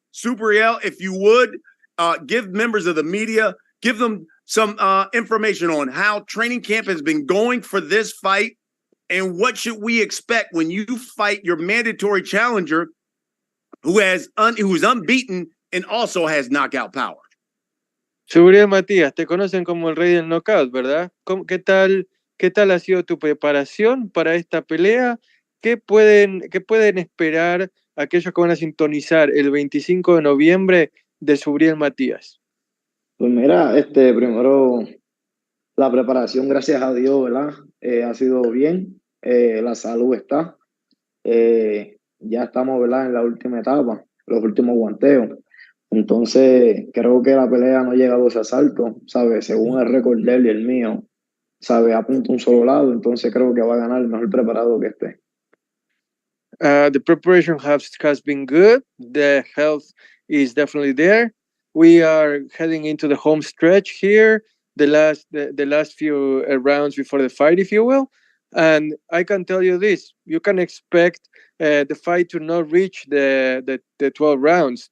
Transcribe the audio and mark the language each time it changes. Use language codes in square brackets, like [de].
[en] Subriel, if you would, give members of the media, give them some information on how training camp has been going for this fight and what should we expect when you fight your mandatory challenger who's unbeaten and also has knockout power. [es] Subriel Matías, te conocen como el rey del knockout, ¿verdad? ¿Qué tal ha sido tu preparación para esta pelea? ¿Qué pueden esperar aquellos que van a sintonizar el 25 de noviembre de Subriel Matías? Pues mira, primero la preparación, gracias a Dios, ¿verdad? Ha sido bien, la salud está. Ya estamos, ¿verdad? En la última etapa, los últimos guanteos. Entonces, creo que la pelea no llega a 2 asaltos, ¿sabes? Según el récord de él y el mío, ¿sabes? Apunta un solo lado, entonces creo que va a ganar el mejor preparado que esté. [en] The preparation has been good. The health is definitely there. We are heading into the home stretch here, the last few rounds before the fight, if you will. And I can tell you this: you can expect the fight to not reach the 12 rounds.